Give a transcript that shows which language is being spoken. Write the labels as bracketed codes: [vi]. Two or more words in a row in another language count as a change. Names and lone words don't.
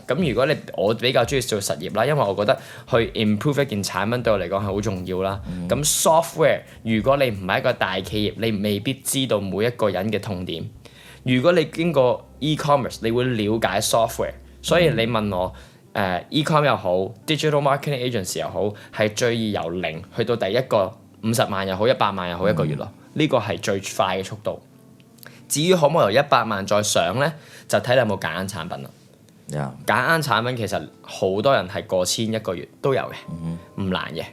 [yue] 咁如果我比較中意做實業啦，因為我覺得去 improve 一件產品對我嚟講係好重要啦。咁 software 如果你唔係一個大企業，你未必知道每一個人嘅痛點。如果你經過 e-commerce，你會了解 software。所以你問我e-com 又好 ， [en] digital marketing agency [yue] 又好，係最易由0去到第一個50萬又好，100萬又好一個月咯。呢個係最快嘅速度。至於可唔可以由100萬再上咧，就睇你有冇揀啱產品啦。揀啱產品其實好多人係過千一個月都有嘅，唔難嘅。